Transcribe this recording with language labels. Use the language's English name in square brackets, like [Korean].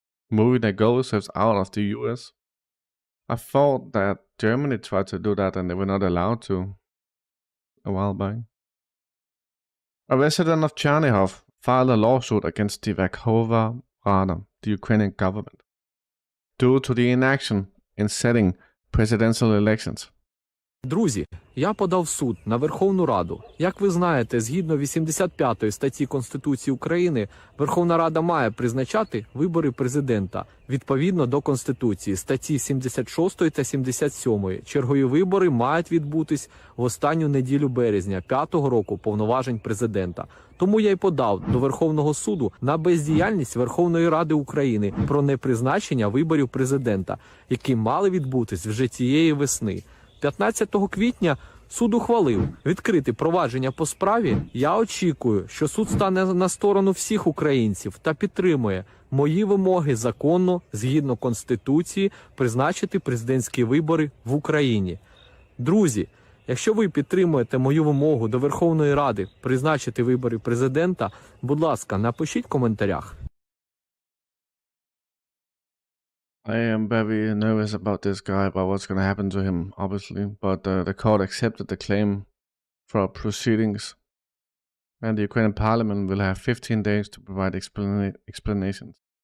[English] Moving their gold reserves out of the US. I thought that Germany tried to do that and they were not allowed to a while back. A resident of Chernihiv filed a lawsuit against the Verkhovna Rada, the Ukrainian government, due to the inaction in setting presidential elections. [Ukrainian] Друзі, я подав в суд на Верховну Раду. Як ви знаєте, згідно 85 статті Конституції України, Верховна Рада має призначати вибори президента. Відповідно до Конституції, статті 76 та 77. Чергові вибори мають відбутись в останню неділю березня 5-го року повноважень президента. Тому я й подав до Верховного суду на бездіяльність Верховної Ради України про непризначення виборів президента, які мали відбутись вже цієї весни. 15 квітня суд ухвалив відкрити провадження по справі. Я очікую, що суд стане на сторону всіх українців та підтримує мої вимоги законно, згідно Конституції, призначити президентські вибори в Україні. Друзі, якщо ви підтримуєте мою вимогу до Верховної Ради призначити вибори президента, будь ласка, напишіть в коментарях. [English] I am very nervous about this guy, about what's going to happen to him, obviously. But the court accepted the claim for proceedings. And the Ukrainian parliament will have 15 days to provide explanations.